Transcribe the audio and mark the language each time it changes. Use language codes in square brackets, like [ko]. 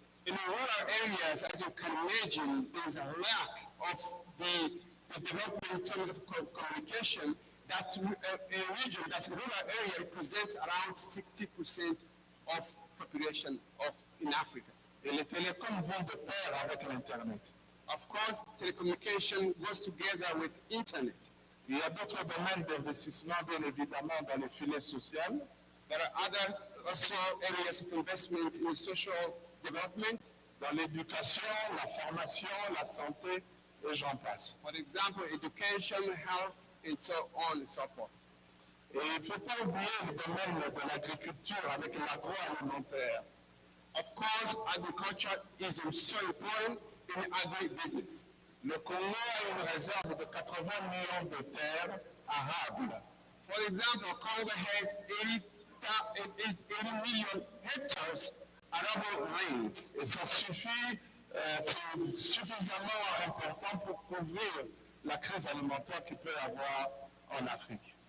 [en] In rural areas, as you can imagine, there is a lack of the development in terms of communication. That a region, that rural area represents around 60% of population in Africa. [fr] Et les télécoms vont de pair avec l'Internet. [en] Of course, telecommunication goes together with internet. [fr] Il y a d'autres domaines d'investissement, bien évidemment, dans les filets sociaux. [en] There are other also areas of investment in social development. [fr] Dans l'éducation, la formation, la santé, et j'en passe. [en] For example, education, health, and so on and so forth. [fr] Et il ne faut pas oublier le domaine de l'agriculture avec l'agroalimentaire. [en] Of course, agriculture is so important in agribusiness. [fr] Le Congo a une réserve de 80 millions de terres arables. [en] For example, Congo has 80 million hectares arable lands. [fr] Et ça suffit, c'est suffisamment important pour couvrir la crise alimentaire qu'il peut y avoir en Afrique.